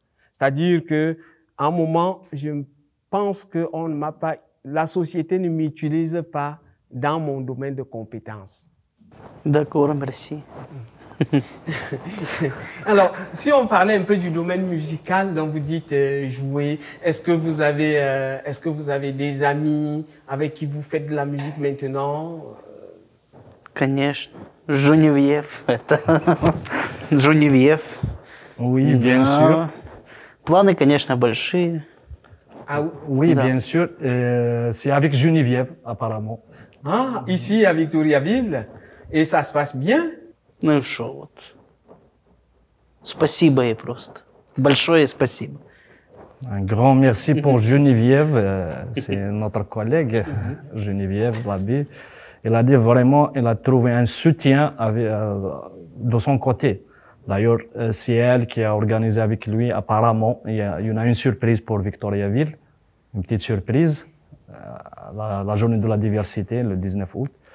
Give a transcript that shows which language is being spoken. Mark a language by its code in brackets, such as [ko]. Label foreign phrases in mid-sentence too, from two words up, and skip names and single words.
[fr] C'est-à-dire que, à un moment, je pense que la société ne m'utilise pas dans mon domaine de compétences. D'accord, merci. Alors, si on parlait un peu du domaine musical, donc vous dites jouer, est-ce que vous avez des amis avec qui vous faites de la musique maintenant? [ru] Конечно. Жуневьев. Жуневьев. [fr] Oui, bien sûr. [ru] Планы, конечно, большие. [fr] Ah, Oui, [ru] Да. [fr] bien sûr. C'est avec Geneviève, apparemment. ah, ici à Victoriaville. Et ça se passe bien? [ru] Ну и шо вот. Спасибо ей просто. Большое спасибо. [fr] Un grand merci pour Geneviève. C'est notre collègue, Geneviève Labi. Elle a dit vraiment, elle a trouvé un soutien de son côté. D'ailleurs, c'est elle qui a organisé avec lui, apparemment, il y a une surprise pour Victoriaville, une petite surprise, la journée de la diversité, le 19 août.